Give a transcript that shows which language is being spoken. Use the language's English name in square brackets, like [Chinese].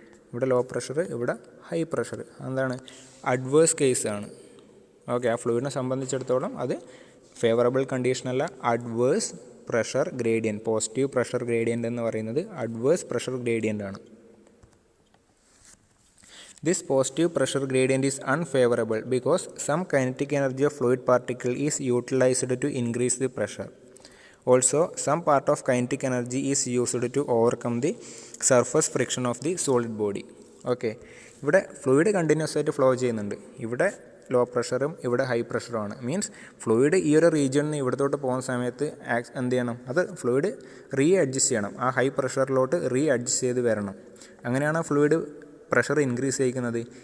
[Malayalam] ഇവിടെ low pressure, ഇവിടെ high pressure. എന്താണ്, അഡ്വേഴ്സ് കേസാണ്. ഓക്കെ, ആ ഫ്ലൂയിഡിനെ സംബന്ധിച്ചിടത്തോളം അത് favourable കണ്ടീഷനല്ല, adverse pressure gradient. Positive pressure gradient എന്ന് പറയുന്നത് അഡ്വേഴ്സ് പ്രഷർ ഗ്രേഡിയൻ്റ് ആണ്. [English] This positive pressure gradient is unfavorable because some kinetic energy of fluid particle is utilized to increase the pressure. Also, some part of kinetic energy is used to overcome the surface friction of the solid body. [Malayalam] Okay, ഇവിടെ fluid continuous ആയിട്ട് flow ചെയ്യുന്നുണ്ട്. ഇവിടെ law പ്രഷറും ഇവിടെ high പ്രഷറുമാണ്. Means fluid ഈ ഒരു റീജിയനിൽ നിന്ന് ഇവിടത്തോട്ട് പോകുന്ന സമയത്ത് എന്ത് ചെയ്യണം, അത് ഫ്ലൂയിഡ് അഡ്ജസ്റ്റ് ചെയ്യണം. ആ ഹൈ പ്രഷറിലോട്ട് അഡ്ജസ്റ്റ് ചെയ്ത് വരണം. അങ്ങനെയാണ് ഫ്ലൂയിഡ് പ്രഷർ ഇൻക്രീസ് ചെയ്യിക്കുന്നത്.